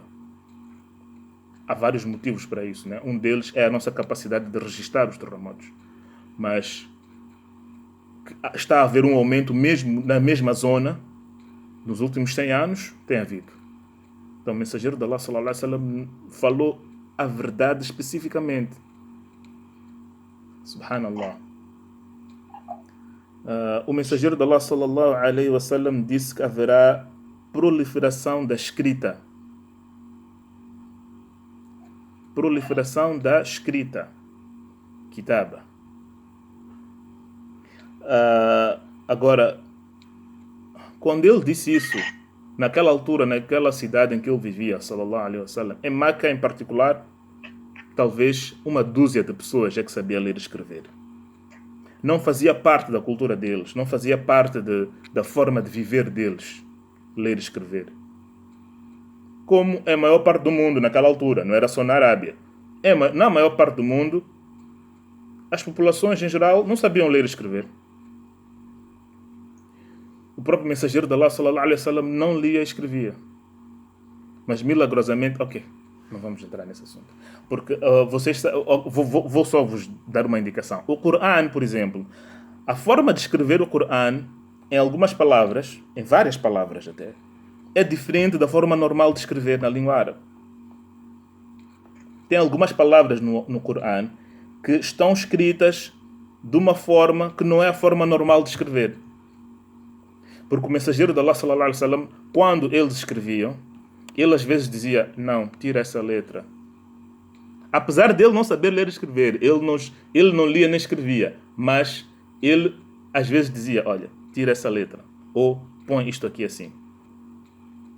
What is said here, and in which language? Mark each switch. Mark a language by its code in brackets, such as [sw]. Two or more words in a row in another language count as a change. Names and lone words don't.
[pt] Há vários motivos para isso, né? Um deles é a nossa capacidade de registrar os terremotos. Mas está a haver um aumento mesmo na mesma zona nos últimos 100 anos, tem havido. Então o mensageiro de Allah, [ar] صلى الله عليه وسلم, [pt] falou a verdade especificamente. Subhanallah. O mensageiro de Allah, [ar] صلى الله عليه وسلم, [pt] disse que haverá proliferação da escrita. Proliferação da escrita. Kitaba. Agora, quando ele disse isso, naquela altura, naquela cidade em que ele vivia, [ar] صلى الله عليه وسلم, [pt] em Meca em particular, talvez uma dúzia de pessoas é que sabia ler e escrever. Não fazia parte da cultura deles, não fazia parte da forma de viver deles, ler e escrever. Como é a maior parte do mundo naquela altura, não era só na Arábia. Na maior parte do mundo, as populações em geral não sabiam ler e escrever. O próprio mensageiro de Allah, [ar] صلى الله عليه وسلم, [pt] não lia e escrevia. Mas milagrosamente, não vamos entrar nesse assunto. Porque vou só vos dar uma indicação. O Corão, por exemplo, a forma de escrever o Corão, em algumas palavras, em várias palavras até, é diferente da forma normal de escrever na língua árabe. Tem algumas palavras no Corão que estão escritas de uma forma que não é a forma normal de escrever. Porque o mensageiro de Allah, [ar] صلى الله عليه وسلم, [pt] quando eles escreviam, ele às vezes dizia, não, tira essa letra. Apesar dele não saber ler e escrever, ele não lia nem escrevia, mas ele às vezes dizia, olha, tira essa letra, ou põe isto aqui assim.